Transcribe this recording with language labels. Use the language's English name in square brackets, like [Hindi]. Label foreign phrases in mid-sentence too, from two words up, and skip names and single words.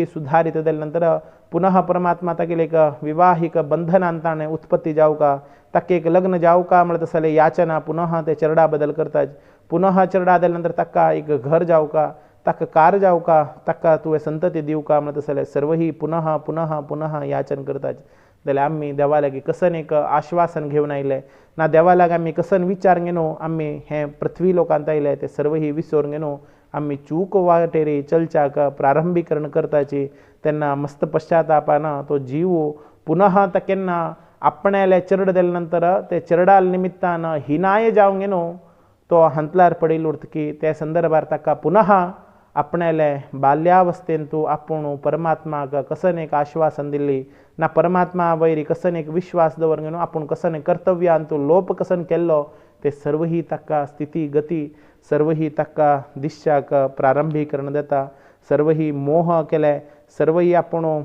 [Konkani] सुधारित जाल्या नंतर पुनः परमात्मा तागेले एक विवाहिक बंधनांत ताणें उत्पत्ती जावका ताका एक लग्न जावका म्हणत आसले याचना पुनः ते चरडा बदल करतात पुनः चरडा जाल्या नंतर ताका एक घर जावका ताका कार जावका ताका तुवें संतती दिवका म्हणत आसले सर्व ही पुनः पुनः पुनः याचन करतात जाल्यार आमी देवा लागीं कसन एक आश्वासन घेवन आयले ना देवा लागीं आमी कसन विचार घेवन आमी हे पृथ्वी लोकांत आयले ते सर्व ही विसरून घेवन आमी चूक वाटेरी चलच्याक प्रारंभीकरण करताची तेन्ना मस्त पश्चातापान तो जीव पुनः ता केन्ना आपणाले चरड जाल्या नंतर ते चरडाल निमित्तान हिनाय जावंक न्हू तो हंतलार पडिल्ल उरतकी ते संदर्भार ताका पुनः आपणाले बाल्यावस्थेंतू आपूण परमात्माक कसन एक आश्वासन दिल्ली ना परमात्मा वयरी कसन एक विश्वास दवरून न्हू आपूण कसन कर्तव्यांतू लोप कसन केल्लो ते सर्व ही ताका स्थिती गती सर्व ही ताका दिश्याक प्रारंभीकरण देता सर्व ही मोह केले सर्व ही आपूण